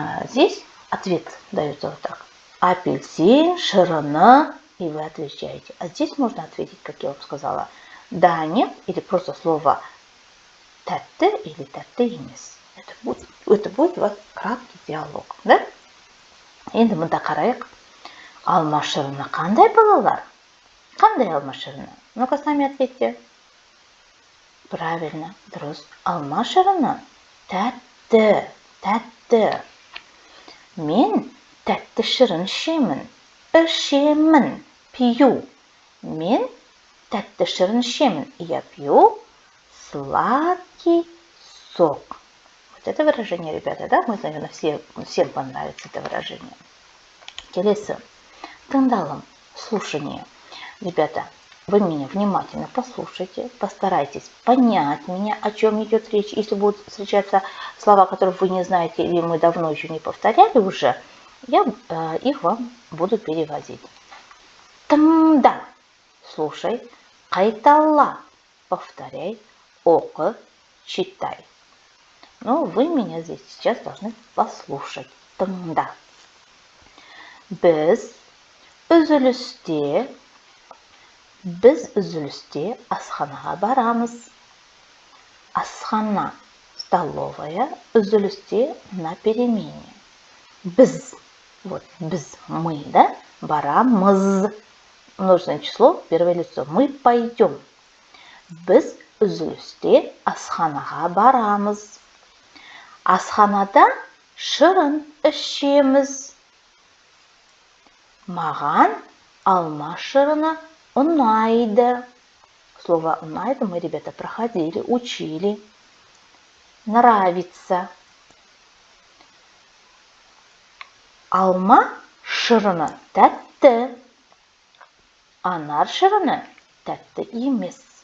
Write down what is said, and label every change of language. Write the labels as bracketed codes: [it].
[ru] Здесь ответ дается вот так. [kk] Апельсин шырыны, [ru] и вы отвечаете. А здесь можно ответить, как я вам сказала, да, нет, или просто слово тәтті или [kk] тәтті емес. [ru] Это будет у вас краткий диалог. Да? [kk] Енді мында қарайық. Алма шырыны қандай, балалар? Қандай алма шырыны? [ru] Ну-ка сами ответьте. Правильно, [kk] дұрыс. Алма шырыны тәтті, тәтті. Мен тәтті шырын ішемін, пью. Мен тәтті шырын ішемін. [ru] Я пью сладкий сок. Вот это выражение, ребята, да? Мы, наверное, всем понравится это выражение. [kk] Келесі. [ru] Тыңдалым, слушание. Ребята, вы меня внимательно послушайте, постарайтесь понять меня, о чем идет речь. Если будут встречаться слова, которые вы не знаете или мы давно еще не повторяли уже, я их вам буду переводить. [kk] Тыңда, слушай, қайтала, повторяй, оқы, читай. [ru] Но вы меня здесь сейчас должны послушать. [kk] Тыңда. Біз үзілісте асханаға барамыз. Асхана, столовая, үзілісте на перемене. Біз, вот біз, мы, да, барамыз. [ru] Множественное число, первое лицо. Мы пойдем. [kk] Біз үзілісте асханаға барамыз. Асханада шырын ішеміз. Маған алма шырыны ұнайды. [ru] Слово «ұнайды» мы, ребята, проходили, учили. Нравится. [kk] Алма шырыны тәтті. Анар шырыны тәтті емес.